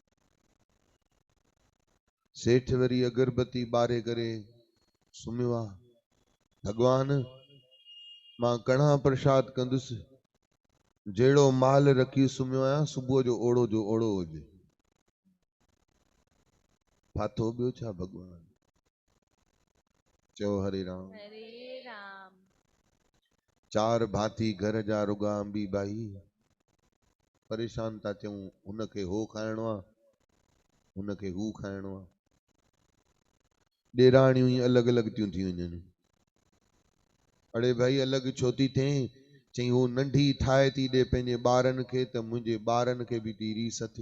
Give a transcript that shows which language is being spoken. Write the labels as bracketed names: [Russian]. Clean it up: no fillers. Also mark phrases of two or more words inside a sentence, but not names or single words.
[Sindhi] सेठ वरी अगरबत्ती ॿारे करे सुम्हियो आहे, भॻवान मां कणा प्रसाद कंदुसि, जहिड़ो माल रखी सुम्हियो आहियां सुबुह जो ओड़ो हुजे। फाथो ॿियो छा भॻवान। चओ हरे राम। हरे राम। चार भाती घर जा रुगा अंबी बाई, परेशान था थियूं, हुनखे हो खाइणो आहे, हुनखे हू खाइणो आहे। ॾेराणियूं ई अलॻि अलॻि थियूं थी वञनि। अड़े भाई अलॻि छो थी थिए? चई हू नंढी ठाहे थी ॾे पंहिंजे ॿारनि खे, त मुंहिंजे ॿारनि खे बि थी रीस थिए।